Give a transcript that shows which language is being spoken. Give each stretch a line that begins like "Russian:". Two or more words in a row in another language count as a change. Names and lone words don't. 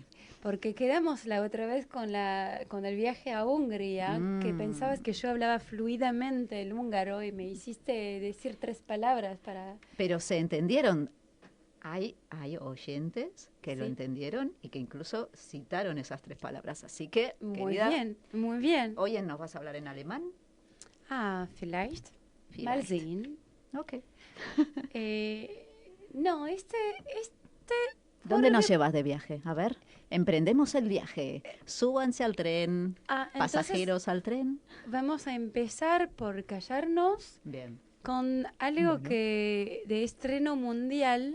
Spanish: Porque quedamos la otra vez con el viaje a Hungría, que pensabas que yo hablaba fluidamente el húngaro y me hiciste decir 3 palabras para... Pero se entendieron. Hay oyentes que lo entendieron y que incluso citaron esas 3 palabras. Así que, querida, muy bien. Oye, ¿nos vas a hablar en alemán?
German: Vielleicht. Mal sehen.
Spanish: Ok. No, ¿Dónde nos llevas de viaje? A ver, emprendemos el viaje. Súbanse al tren. Pasajeros al tren. Vamos a empezar por callarnos. Bien. Con algo que de estreno mundial...